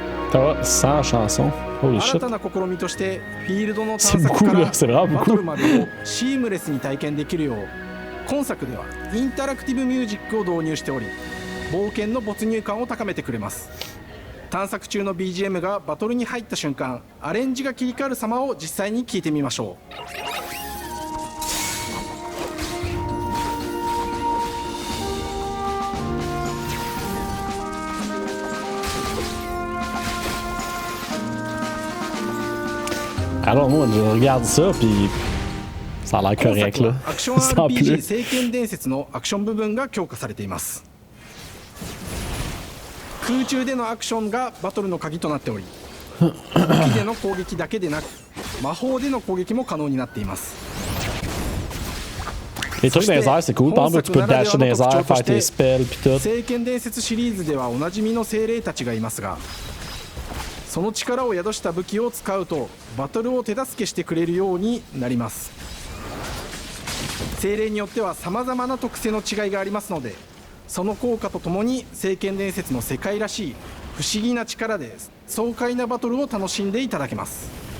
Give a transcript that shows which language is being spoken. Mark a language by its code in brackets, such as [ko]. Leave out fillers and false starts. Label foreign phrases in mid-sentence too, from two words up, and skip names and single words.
[ja] 新たな試みとしてフィールドの探索からバトルまでをシームレスに体験できるよう、今作ではインタラクティブミュージックを導入しており、冒険の没入感を高めてくれます。探索中の BGM がバトルに入った瞬間、アレンジが切り替わる様を実際に聞いてみましょう。 [fr] Alors moi, je regarde ça, puis ça a l'air correct là. [ja] アクション RPG 聖剣伝説のアクション部分が強化されています。空中でのアクションがバトルの鍵となっており、武器での攻撃だけでなく魔法での攻撃も可能になっています。 [fr] Les trucs dans les airs, c'est cool. Par exemple, tu peux dasher dans les airs, faire tes spells, puis tout. [ja] 聖剣伝説シリーズではおなじみの精霊たちがいますが、その力を宿した武器を使うとバトルを手助けしてくれるようになります。精霊によってはさまざまな特性の違いがありますので、その効果とともに聖剣伝説の世界らしい不思議な力で爽快なバトルを楽しんでいただけます。